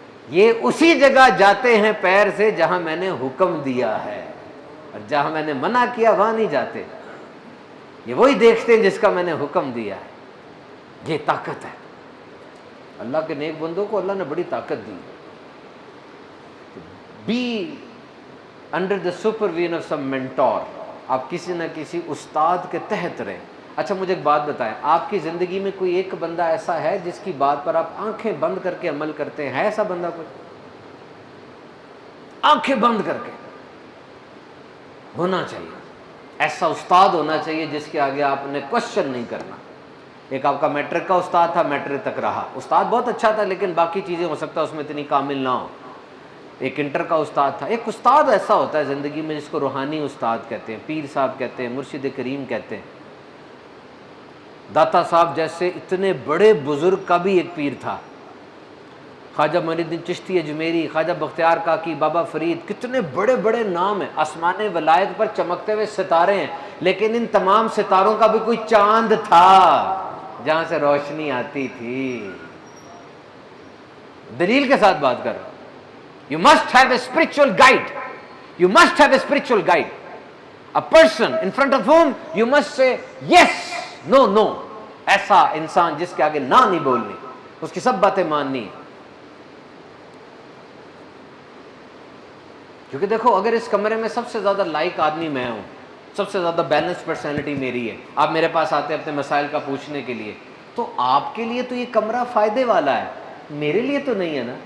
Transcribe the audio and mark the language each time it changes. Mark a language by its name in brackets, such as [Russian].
[Urdu] یہ اسی جگہ جاتے ہیں پیر سے جہاں میں نے حکم دیا ہے، اور جہاں میں نے منع کیا وہاں نہیں جاتے. یہ وہی دیکھتے ہیں جس کا میں نے حکم دیا ہے. یہ طاقت ہے. اللہ کے نیک بندوں کو اللہ نے بڑی طاقت دی. [English] Be under the supervision of some mentor. [Urdu] آپ کسی نہ کسی استاد کے تحت رہیں. اچھا مجھے ایک بات بتائیں, آپ کی زندگی میں کوئی ایک بندہ ایسا ہے جس کی بات پر آپ آنکھیں بند کر کے عمل کرتے ہیں؟ ہے ایسا بندہ کوئی؟ آنکھیں بند کر کے ہونا چاہیے. ایسا استاد ہونا چاہیے جس کے آگے آپ نے کوشچن نہیں کرنا. ایک آپ کا میٹرک کا استاد تھا, میٹرک تک رہا, استاد بہت اچھا تھا لیکن باقی چیزیں ہو سکتا ہے اس میں اتنی کامل نہ ہو. ایک انٹر کا استاد تھا. ایک استاد ایسا ہوتا ہے زندگی میں جس کو روحانی استاد کہتے ہیں, پیر صاحب کہتے ہیں, مرشد کریم کہتے ہیں. داتا صاحب جیسے اتنے بڑے بزرگ کا بھی ایک پیر تھا. خواجہ معین الدین چشتی اجمیری, خواجہ بختیار کاکی, بابا فرید, کتنے بڑے بڑے نام ہیں. آسمان ولایت پر چمکتے ہوئے ستارے ہیں, لیکن ان تمام ستاروں کا بھی کوئی چاند تھا جہاں سے روشنی آتی تھی. دلیل کے ساتھ بات کر رہا ہوں. [English] You must have a spiritual guide. You must have a spiritual guide. A person in front of whom you must say yes, no, no. [Urdu] ایسا انسان جس کے آگے نہ نہیں بولنی, اس کی سب باتیں ماننی. کیونکہ دیکھو, اگر اس کمرے میں سب سے زیادہ لائک آدمی میں ہوں, سب سے زیادہ بیلنس پرسنالٹی میری ہے, آپ میرے پاس آتے ہیں اپنے مسائل کا پوچھنے کے لیے, تو آپ کے لیے تو یہ کمرہ فائدے والا ہے, میرے لیے تو نہیں ہے نا.